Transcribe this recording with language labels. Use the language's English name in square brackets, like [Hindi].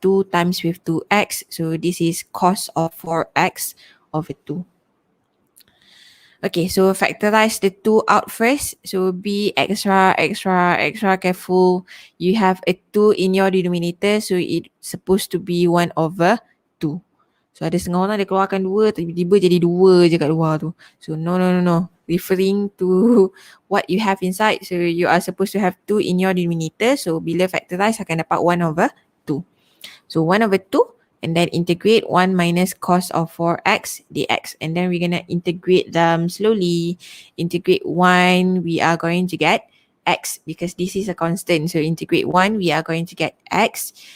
[English] 2 times with 2x. So this is cos of 4x over 2. Okay, so factorize the 2 out first. So be extra careful. You have a 2 in your denominator. So it's supposed to be 1 over 2. [Malay] So ada setengah orang dia keluarkan 2, tiba-tiba jadi 2 je kat luar tu. [English] So no. Referring to what you have inside. So you are supposed to have 2 in your denominator. So [Malay] bila factorize akan dapat [English] 1 over 2. So 1 over 2 and then integrate 1 minus cos of 4x dx. And then we're going to integrate them slowly. Integrate 1, we are going to get x because this is a constant. So integrate 1, we are going to get x.